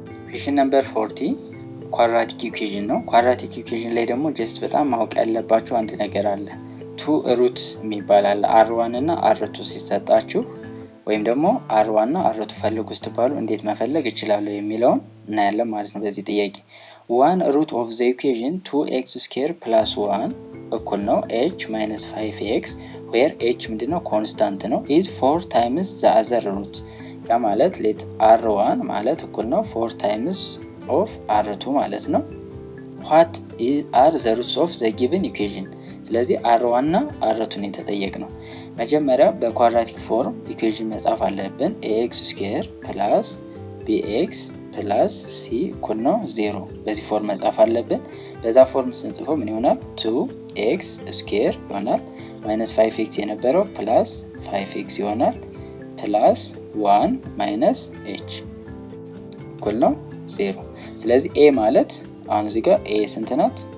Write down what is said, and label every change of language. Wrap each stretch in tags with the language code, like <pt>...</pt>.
<am>ኩዌሽን ነምበር 40 ኳድራቲክ ኢኩዌሽን ነው። ኳድራቲክ ኢኩዌሽን ላይ ደግሞ ጀስት በጣም ማወቅ ያለባችሁ አንድ ነገር አለ። ቱ ሩት የሚባል አለ። R1 እና R2 ሲሰጣችሁ ወይም ደግሞ R1 እና R2 ፈልጉ ስትባሉ እንዴት መፈለግ እችላለሁ የሚለውን እናያለን ማለት ነው። በዚህ ጥያቄ</am> <en>1 root of the equation 2x square plus 1</en> <am>እኩል ነው h minus 5x where h ምንድነው? ኮንስታንት ነው</am> <en>is 4 times the other root።</en> <am>ያ ማለት</am> <en>let R1 ማለት እኩል ነው 4 times of R2 ማለት ነው። what are the roots of the given equation?</en> <am>ስለዚህ R1 እና R2 የተጠየቅ ነው። መጀመሪያ በኳድራቲክ ፎርም ኢኩዌሽን መጻፍ አለብን። ax ስኩዌር ፕላስ bx ፕላስ c እኩል ነው 0። በዚህ ፎርም መጻፍ አለብን። በዛ ፎርም ስንጽፈው ምን ይሆናል? 2x ስኩዌር ይሆናል ማይነስ 5x የነበረው ፕላስ 5x ይሆናል ፕላስ 1 ማይነስ h እኩል ነው 0። ስለዚህ a ማለት አሁን እዚህ ጋር a ስንት ናት?</am>